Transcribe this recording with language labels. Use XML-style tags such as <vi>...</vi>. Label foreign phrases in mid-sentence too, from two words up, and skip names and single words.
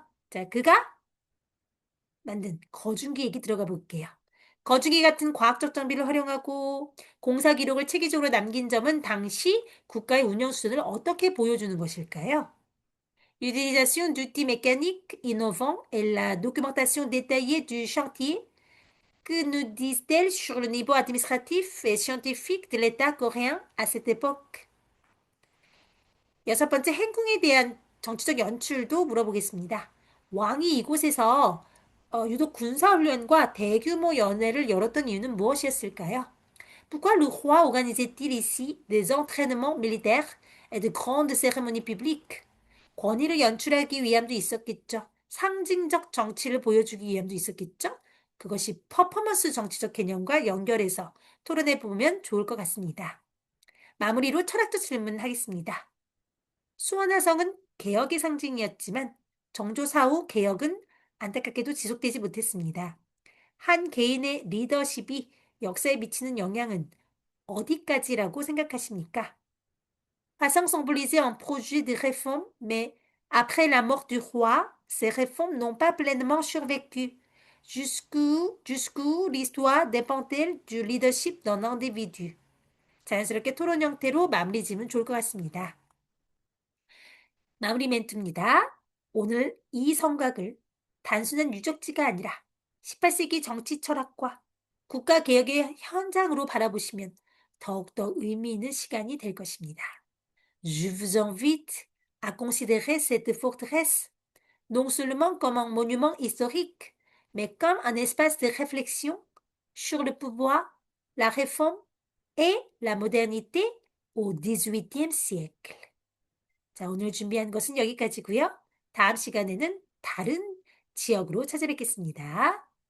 <ko>자, 그가 만든 거중기 얘기 들어가 볼게요. 거중기 같은 과학적 장비를 활용하고 공사 기록을 체계적으로 남긴 점은 당시 국가의 운영 수준을 어떻게 보여주는 것일까요?</ko> <fr>L'utilisation d'outils mécaniques innovants et la documentation détaillée du chantier, que nous disent-elles sur le niveau administratif et scientifique de l'État coréen à cette époque?</fr> <ko>여섯 번째, 행궁에 대한 정치적 연출도 물어보겠습니다. 왕이 이곳에서 유독 군사훈련과 대규모 연회를 열었던 이유는 무엇이었을까요?</ko> <fr>Pourquoi le roi organisait-il ici des entraînements militaires et de grandes cérémonies publiques?</fr> <ko>권위를 연출하기 위함도 있었겠죠. 상징적 정치를 보여주기 위함도 있었겠죠. 그것이 퍼포먼스 정치적 개념과 연결해서 토론해 보면 좋을 것 같습니다. 마무리로 철학적 질문하겠습니다. 수원화성은 개혁의 상징이었지만 정조사 후 개혁은 안타깝게도 지속되지 못했습니다. 한 개인의 리더십이 역사에 미치는 영향은 어디까지라고 생각하십니까?</ko> <fr>화성 symbolisait un projet de réforme, mais après la mort du roi, ces réformes n'ont pas pleinement survécu. Jusqu'où l'histoire dépend-elle du leadership d'un individu?</fr> <ko>자연스럽게 토론 형태로 마무리 지으면 좋을 것 같습니다. 마무리 멘트입니다. 오늘 이 성곽을 단순한 유적지가 아니라 18세기 정치 철학과 국가개혁의 현장으로 바라보시면 더욱더 의미 있는 시간이 될 것입니다.</ko> <fr>Je vous invite à considérer cette forteresse non seulement comme un monument historique, mais comme un espace de réflexion sur le pouvoir, la réforme et la modernité au XVIIIe siècle.</fr> <ko>자, 오늘 준비한 것은 여기까지고요. 다음 시간에는 다른 지역으로 찾아뵙겠습니다.</ko>